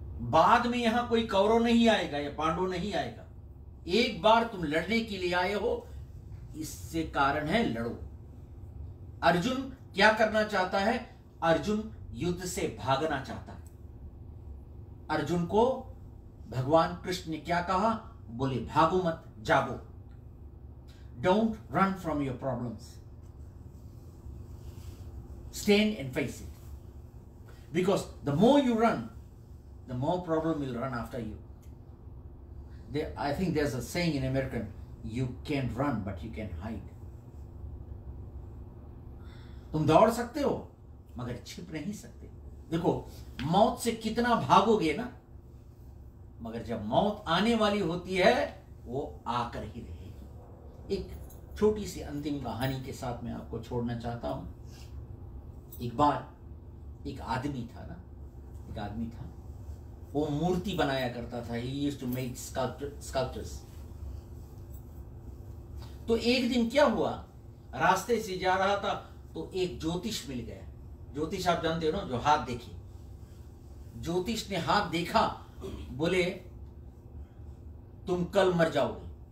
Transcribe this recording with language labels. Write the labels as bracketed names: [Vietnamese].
[Hindi] बाद में यहां कोई कौरव नहीं आएगा या पांडव नहीं आएगा। एक बार तुम लड़ने के लिए आए हो, इससे कारण है लड़ो। अर्जुन क्या करना चाहता है? अर्जुन युद्ध से भागना चाहता है। अर्जुन को भगवान कृष्ण ने क्या कहा? बोले भागो मत, जागो। [English] Don't run from your problems, stand and face it, because the more you run the more problem will run after you. I think there's a saying in American, you can run but you can hide. [Hindi] तुम दौड़ सकते हो मगर छिप नहीं सकते। देखो मौत से कितना भागोगे ना, मगर जब मौत आने वाली होती है वो आकर ही रहेगी। एक छोटी सी अंतिम कहानी के साथ मैं आपको छोड़ना चाहता हूं। एक बार एक आदमी था ना, एक आदमी था, वो मूर्ति बनाया करता था। [English] He used to make sculptures. [Hindi] तो एक दिन क्या हुआ, रास्ते से जा रहा था तो एक ज्योतिष मिल गया। ज्योतिष आप जानते हो ना, जो हाथ देखे। ज्योतिष ने हाथ देखा, बोले तुम कल मर जाओगे।